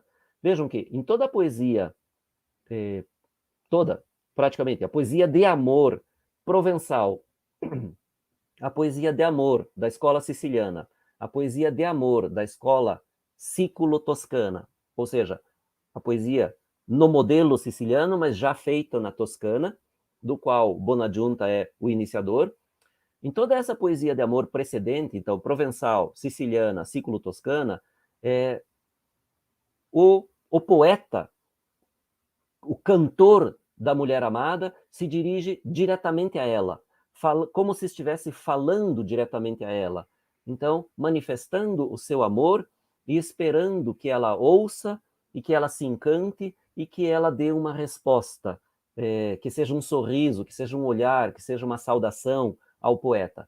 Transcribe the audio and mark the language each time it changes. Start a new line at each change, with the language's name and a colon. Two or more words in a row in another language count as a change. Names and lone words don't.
Portuguese: Vejam que em toda a poesia, praticamente, a poesia de amor provençal, a poesia de amor da escola siciliana, a poesia de amor da escola siculo-toscana, ou seja, a poesia no modelo siciliano, mas já feita na Toscana, do qual Bonaggiunta é o iniciador. Em toda essa poesia de amor precedente, então, provençal, siciliana, siculo-toscana, o poeta, o cantor da mulher amada, se dirige diretamente a ela, como se estivesse falando diretamente a ela. Então, manifestando o seu amor e esperando que ela ouça e que ela se encante e que ela dê uma resposta, que seja um sorriso, que seja um olhar, que seja uma saudação ao poeta.